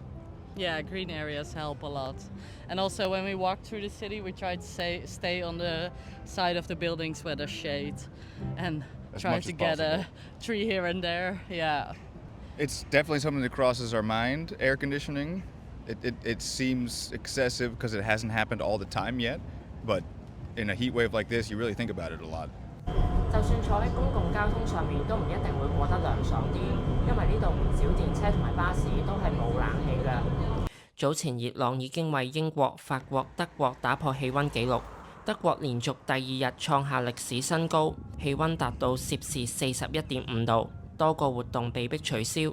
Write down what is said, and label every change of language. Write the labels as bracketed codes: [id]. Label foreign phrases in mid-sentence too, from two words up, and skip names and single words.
[en] Yeah, green areas help a lot. And also when we walk through the city, we try to stay on the side of the buildings where there's shade and As try much to as get a possible. tree here and there. Yeah. It's definitely something that crosses our mind, air conditioning. It seems excessive because it hasn't happened all the time yet, but in a heat wave like this, you really think about it a lot. [yue] 就算坐喺公共交通上面，都唔一定會過得涼爽啲，因為呢度唔少電車同埋巴士都係冇冷氣㗎。早前熱浪已經為英國、法國、德國打破氣温紀錄，德國連續第2日創下歷史新高，氣温達到攝氏41.5度，多個活動被迫取消。